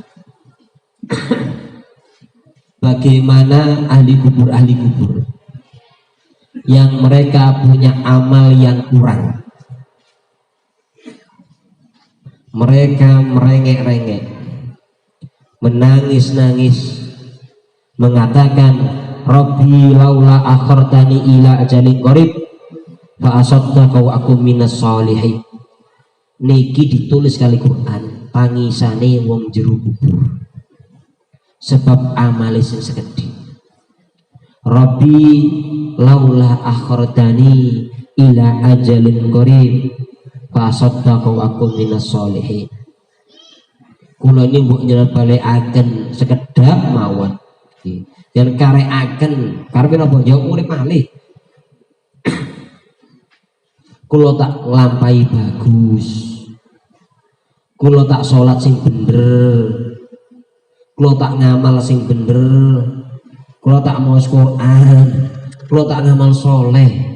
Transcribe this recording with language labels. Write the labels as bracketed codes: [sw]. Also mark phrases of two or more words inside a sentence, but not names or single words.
[id] Bagaimana ahli kubur yang mereka punya amal yang kurang, mereka merengek-rengek, menangis-nangis, mengatakan [ar] رب لولا أخرتني إلى أجل قريب فأصدق وأكن من الصالحين. [jv] Niki ditulis kali Quran tangisane wong jero kubur sebab amale sing sekedhik. [ar] رب لولا أخرتني إلى أجل قريب فأصدق وأكن من الصالحين. [jv] Kula ini mbok nyelbalekaken sekedhap mawon. Yang karekaken karepe napa ya urip malih. Kula tak nglampahi bagus, kula tak sholat sing bener, kula tak ngamal sing bener, kula tak maos Quran, kula tak ngamal soleh.